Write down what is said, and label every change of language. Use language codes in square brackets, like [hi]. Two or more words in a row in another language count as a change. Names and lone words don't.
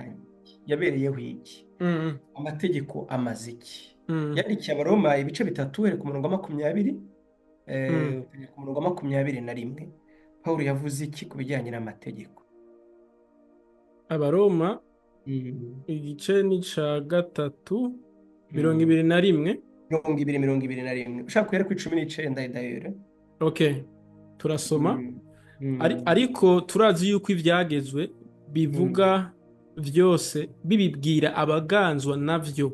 [rn] yatangiye yabereyeho iki, mm, amategeko amaze iki. mm, Yandikiye Abaroma ibice 3 uhereye ku murongo wa 20 mm. ukagera ku murongo wa 21. Pawulo yavuze iki ku bijyanye n'amategeko? Abaroma Mm. igice ni ca 3 mirongo Mm. ibiri na rimwe. 21. Ushaka guhera ku 19 idahera. Okay, turasoma. Mm. Mm. Ariko turazi yuko ivyagezwe bivuga vyose bibibwira abaganzwa navyo,